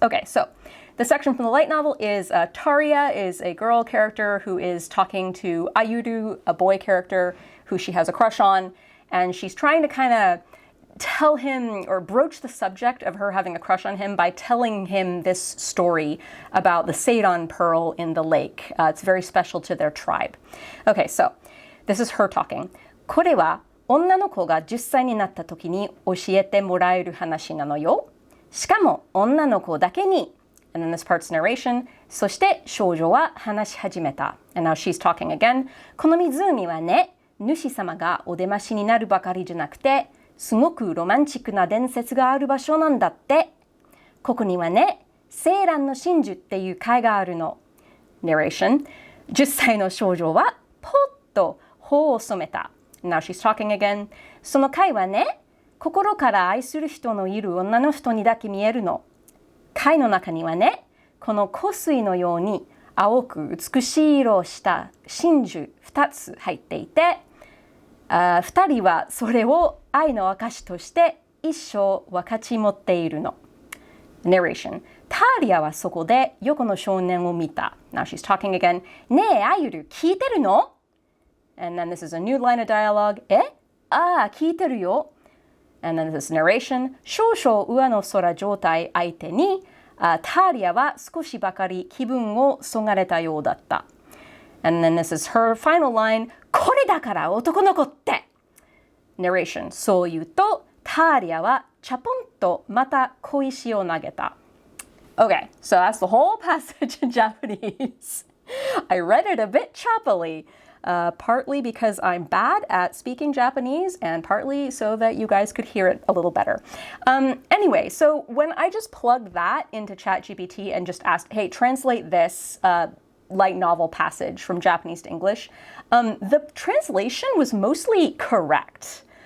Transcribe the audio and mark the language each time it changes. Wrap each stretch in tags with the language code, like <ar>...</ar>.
<en>Okay, so the section from the light novel is Taria is a girl character who is talking to Ayuru, a boy character who she has a crush on, and she's trying to kind of tell him or broach the subject of her having a crush on him by telling him this story about the Seiran pearl in the lake. It's very special to their tribe. Okay, so this is her talking.</en> <ja>これは女の子が10歳になった時に教えてもらえる話なのよ。しかも女の子だけに。</ja> <en>And then this part's narration.</en> <ja>そして少女は話し始めた。</ja> <en>And now she's talking again.</en> <ja>この湖はね、主様がお出ましになるばかりじゃなくて、すごくロマンチックな伝説がある場所なんだって。ここにはね、セーランの真珠っていう貝があるの。</ja> <en>Narration.</en> <ja>10歳の少女はポッと頬を染めた。</ja> <en>Now she's talking again.</en> <ja>その貝はね、心から愛する人のいる女の人にだけ見えるの。貝の中にはね、この香水のように青く美しい色をした真珠2つ入っていて、2人はそれを愛の証として一生分かち持っているの。</ja> <en>Narration.</en> <ja>ターリアはそこで横の少年を見た。</ja> <en>Now she's talking again.</en> <ja>ねえ、アユル、聞いてるの？</ja> <en>And then this is a new line of dialogue.</en> <ja>え、聞いてるよ.</ja> <en>And then this narration,</en> <ja>少々上の空状態相手に、ターリアは少しばかり気分をそがれたようだった.</ja> <en>And then this is her final line,</en> <ja>これだから男の子って. Narration, そう言うと、ターリアはチャポンとまた小石を投げた.</ja> <en>Okay, so that's the whole passage in Japanese. I read it a bit choppily, partly because I'm bad at speaking Japanese and partly so that you guys could hear it a little better. Anyway, so when I just plugged that into CHAT GPT and just asked, hey, translate this light novel passage from Japanese to English, the translation was mostly correct.</en>